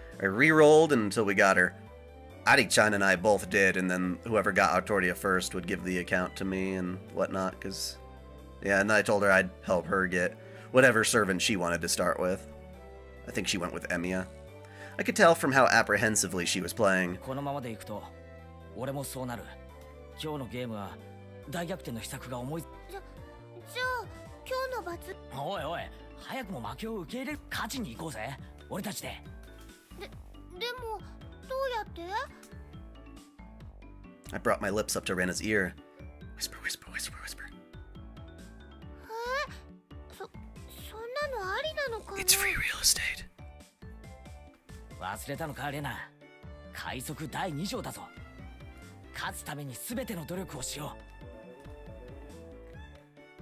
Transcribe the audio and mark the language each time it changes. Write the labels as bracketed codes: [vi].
[en] I re-rolled until we got her. Dai-chan and I both did, and then whoever got Artoria first would give the account to me and whatnot, because... Yeah, and I told her I'd help her get whatever servant she wanted to start with. I think she went with Emiya. I could tell from how apprehensively she was playing. [ja] このままでいくと、俺もそうなる。今日のゲームは大逆転の秘策が思い。じゃあ今日の罰。おいおい、早くも負けを受け入れる。勝ちに行こうぜ。俺たちで。でもどうやって？ [en] I brought my lips up to Rena's ear. Whisper, whisper, whisper, whisper. [ja] そんなのありなのかな？ [en] It's free real estate. [ja] 忘れたのかレナ。快速第2条だぞ。勝つために全ての努力をしよう。